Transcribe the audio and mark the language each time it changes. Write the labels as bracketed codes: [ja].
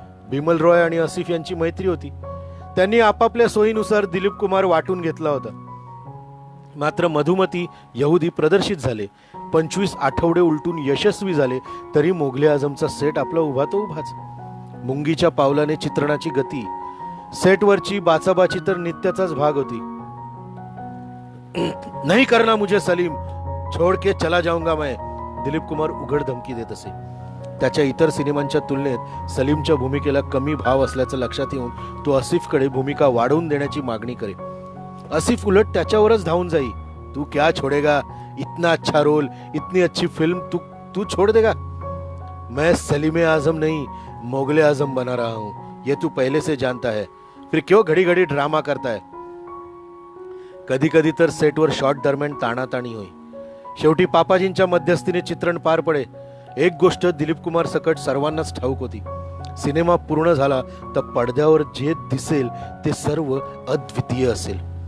[mr] बिमल रॉय आणि आसिफ यांची मैत्री होती. त्यांनी आपापल्या सोयीनुसार दिलीप कुमार वाटून घेतला होता. मात्र मधुमती यहुदी प्रदर्शित झाले, 25 आठवडे उलटून यशस्वी झाले, तरी मोगले आझमचा सेट आपला उभा तो उभाच. मुंगीच्या पावलाने चित्रणाची गती, सेटवरची बाचाबाची तर नित्याचाच भाग होती. [hi] नाही करना मुझे सलीम, छोड़ के चला जाऊंगा मैं, [mr] दिलीप कुमार उघड धमकी देत असे. त्याच्या इतर सिनेमांच्या तुलनेत सलीमच्या भूमिकेला कमी भाव असल्याचं लक्षात येऊन तो आसिफकडे भूमिका वाढवून देण्याची मागणी करे. आसिफ उलट त्याच्यावरच धावून जाई. [hi] तू क्या छोड़ेगा, इतना अच्छा रोल, इतनी अच्छी फिल्म, तू छोड़ देगा? मैं सलीम आजम नहीं, मोगले आजम बना रहा हूं, ये तू पहले से जानता है, फिर क्यों घडी घडी ड्रामा करता है? [mr] कधी कधी तर सेटवर शॉट दरम्यान ताणाताणी होई. शेवटी पापाजींच्या मध्यस्थीने चित्रण पार पडे. एक गोष्ट दिलीप कुमार सकट सर्वांनाच ठाऊक होती, सिनेमा पूर्ण झाला तर पडद्यावर जे दिसेल ते सर्व अद्वितीय असेल.